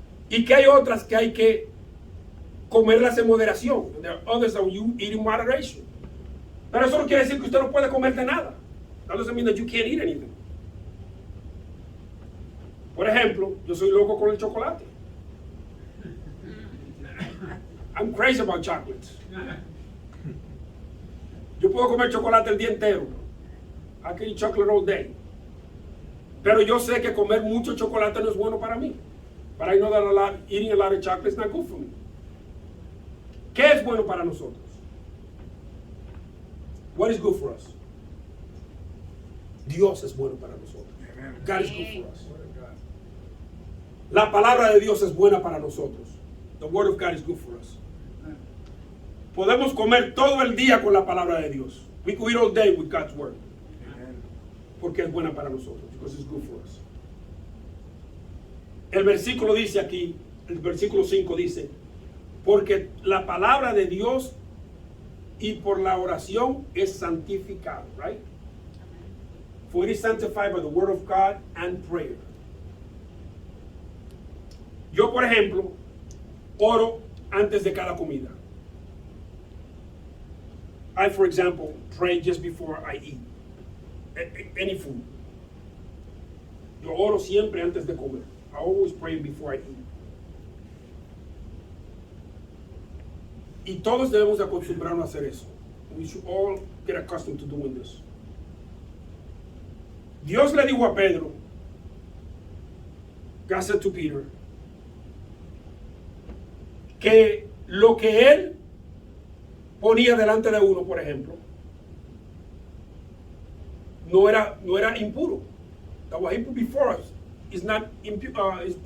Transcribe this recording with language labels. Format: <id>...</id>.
<es>Y que hay otras que hay que comerlas en moderación.</es> <en>There are others that you eat in moderation.</en> <es>Pero eso no quiere decir que usted no puede comer de nada.</es> <en>That doesn't mean that you can't eat anything.</en> <es>Por ejemplo, yo soy loco con el chocolate.</es> <en>I'm crazy about chocolates.</en> <es>Yo puedo comer chocolate el día entero.</es> <en>I can eat chocolate all day.</en> <es>Pero yo sé que comer mucho chocolate no es bueno para mí.</es> <en>But I know that eating a lot of chocolate is not good for me.</en> <es>¿Qué es bueno para nosotros?</es> <en>What is good for us?</en> <es>Dios es bueno para nosotros.</es> <en>God is good for us.</en> <es>La palabra de Dios es buena para nosotros.</es> <en>The word of God is good for us.</en> <es>Podemos comer todo el día con la palabra de Dios.</es> <en>We could eat all day with God's word.</en> <es>Porque es buena para nosotros.</es> <en>Because it's good for us.</en> <es>El versículo dice aquí, el versículo 5 dice, porque la palabra de Dios y por la oración es santificado, right?</es> <en>For it is sanctified by the word of God and prayer.</en> <es>Yo, por ejemplo, oro antes de cada comida.</es> <en>I, for example, pray just before I eat any food.</en> <es>Yo oro siempre antes de comer.</es> <en>I always pray before I eat.</en> <es>Y todos debemos acostumbrarnos a hacer eso.</es> <en>We should all get accustomed to doing this.</en> <es>Dios le dijo a Pedro,</es> <en>God said to Peter,</en> <es>que lo que él ponía delante de uno, por ejemplo, no era impuro.</es> <en>That what he put before us is not impure.</en>